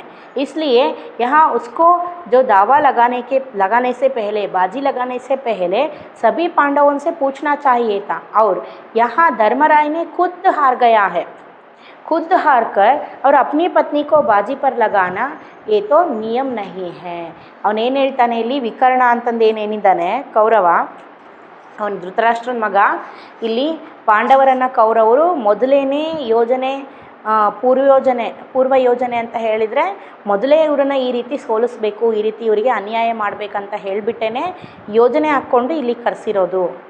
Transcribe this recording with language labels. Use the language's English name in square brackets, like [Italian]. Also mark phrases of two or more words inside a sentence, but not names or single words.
[Hindi] इसलिए यहाँ उसको जो दावा लगाने से पहले, बाजी लगाने से पहले सभी पांडवों से पूछना चाहिए था, और यहाँ धर्मराय ने खुद हार गया है, खुद हार कर और अपनी पत्नी को बाजी पर लगाना ये तो नियम नहीं है। [Kannada] ಅವನೇನು ಹೇಳ್ತಾನೆ ಇಲ್ಲಿ, ವಿಕರ್ಣ ಅಂತಂದು ಏನೇನಿದ್ದಾನೆ ಕೌರವ, ಅವನು ಧೃತರಾಷ್ಟ್ರನ ಮಗ. ಇಲ್ಲಿ ಪಾಂಡವರನ್ನು ಕೌರವರು ಮೊದಲೇನೇ ಯೋಜನೆ ಪೂರ್ವ ಯೋಜನೆ ಅಂತ ಹೇಳಿದರೆ ಮೊದಲೇ ಇವರನ್ನು ಈ ರೀತಿ ಸೋಲಿಸ್ಬೇಕು, ಈ ರೀತಿ ಇವರಿಗೆ ಅನ್ಯಾಯ ಮಾಡಬೇಕಂತ ಹೇಳಿಬಿಟ್ಟೇ ಯೋಜನೆ ಹಾಕ್ಕೊಂಡು ಇಲ್ಲಿ ಕರೆಸಿರೋದು.